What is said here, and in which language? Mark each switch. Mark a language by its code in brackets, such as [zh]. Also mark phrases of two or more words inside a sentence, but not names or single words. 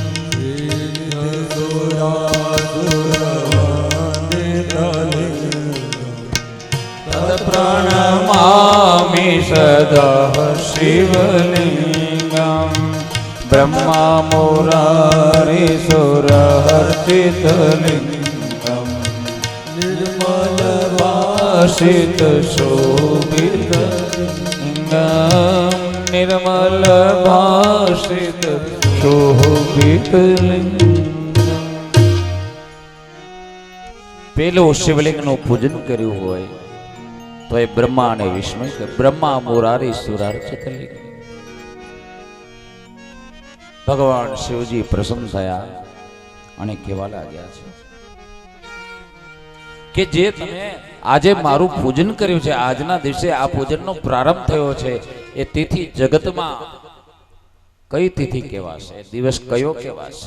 [sa] प्रणमामि सदा शिवलिङ्गं ब्रह्मा मुरारी सुरहर्षितलिङ्गं निर्मलभाषित शोभितलिङ्गं निर्मलभाषित शोभितलिङ्गं. [gu] પેલું શિવલિંગનું પૂજન કર્યું હોય તો એ બ્રહ્મા અને વિષ્ણુ કે [sa] બ્રહ્મા મુરારી સુરાર્ચિત લિંગ. [gu] ભગવાન શિવજી પ્રસન્ન થયા અને કહેવા લાગ્યા છે કે જે તમે આજે મારું પૂજન કર્યું છે, આજના દિવસે આ પૂજનનો પ્રારંભ થયો છે, એ તિથિ જગતમાં કઈ તિથિ કહેવાશે, દિવસ કયો કહેવાશે?